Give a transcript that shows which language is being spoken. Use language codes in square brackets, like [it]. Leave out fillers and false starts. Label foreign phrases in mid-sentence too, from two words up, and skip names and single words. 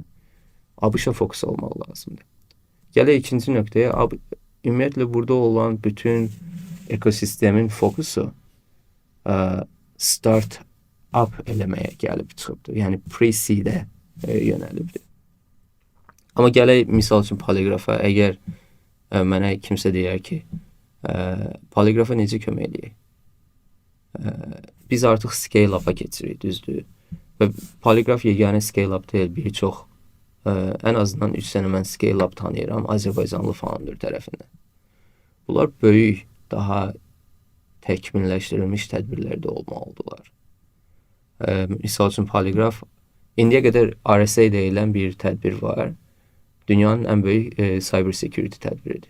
[az] ABŞ-a fokus olmaq lazımdır. Gələk ikinci nöqtəyə, ümumiyyətlə burada olan bütün ekosistemin fokusu up eləməyə gəlib çıxıbdır. Yəni pre-seed-ə yönəlibdir. Amma gələk misal üçün poliqrafa. Əgər mənə kimsə deyər ki, poliqrafa necə kömək eləyək? Biz artıq scale-up-a keçirik, düzdür? Və poliqraf yeganə scale-up deyil, bir çox ən azından 3 dənə mən scale-up tanıyıram Azərbaycanlı founder tərəfindən. Bunlar böyük, daha təkmilləşdirilmiş tədbirlərdə olmalıdırlar. Misal üçün poliqraf indiyə qədər RSA deyilən bir tədbir var. Dünyanın ən böyük [en] cyber security [az] tədbiridir.